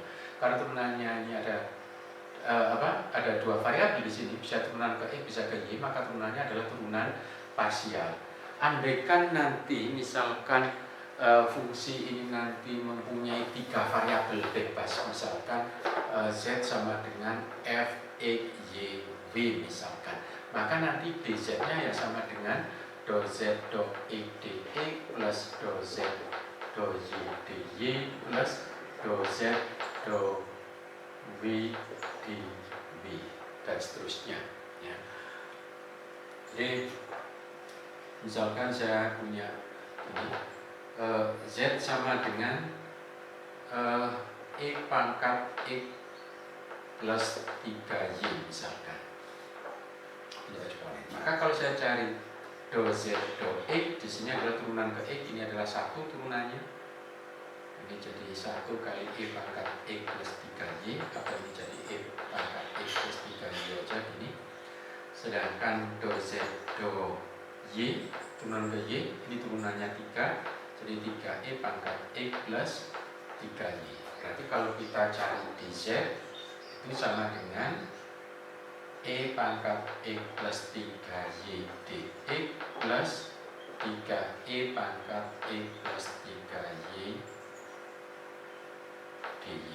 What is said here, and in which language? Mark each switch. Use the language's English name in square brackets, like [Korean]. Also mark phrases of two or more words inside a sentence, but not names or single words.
[Indonesian] Karena turunannya ini ada ada dua variabel di sini, bisa turunan ke x bisa ke y, maka turunannya adalah turunan parsial. Andaikan nanti misalkan fungsi ini nanti mempunyai tiga variabel bebas, misalkan z sama dengan f, x, y, v misalkan, maka nanti dz-nya ya sama dengan do z do x dx plus do z do y dy plus do z do v dv dan seterusnya ya. Jadi misalkan saya punya ini z sama dengan e pangkat x plus 3y misalkan. Maka kalau saya cari do z do x, di sini adalah turunan ke x, ini adalah satu turunannya. Ini jadi 1 kali e pangkat x plus 3y, atau ini jadi e pangkat x plus 3y aja gini. Sedangkan do z do y, turunan ke y, ini turunannya 3. Jadi 3e pangkat x plus 3y. Berarti kalau kita cari dz itu sama dengan e pangkat x plus 3y dx plus 3e pangkat x plus 3y dy.